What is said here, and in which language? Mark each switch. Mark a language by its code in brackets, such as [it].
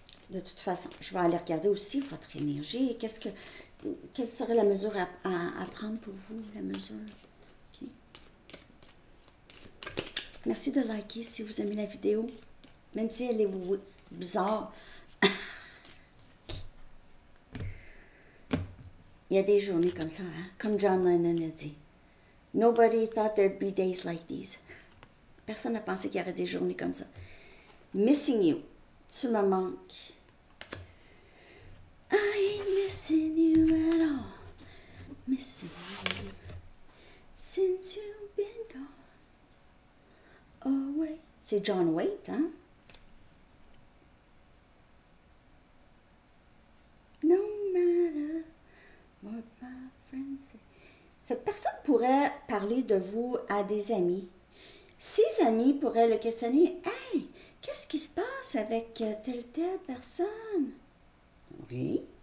[fr] De toute façon, je vais aller regarder aussi votre énergie. Quelle serait la mesure à prendre pour vous, la mesure? Okay. Merci de liker si vous aimez la vidéo, même si elle est bizarre. Il y a des journées comme ça, hein? Comme John Lennon a dit. [en] Nobody thought there'd be days like these. [fr] Personne n'a pensé qu'il y aurait des journées comme ça. Missing you. Tu me manques. [en] I ain't missing you at all. Missing you since you've been gone. Always [fr] C'est John Waite, hein? [en] No matter what my friends say. [fr] Cette personne pourrait parler de vous à des amis. Ses amis pourraient le questionner. Hey, qu'est-ce qui se passe avec telle personne? Oui.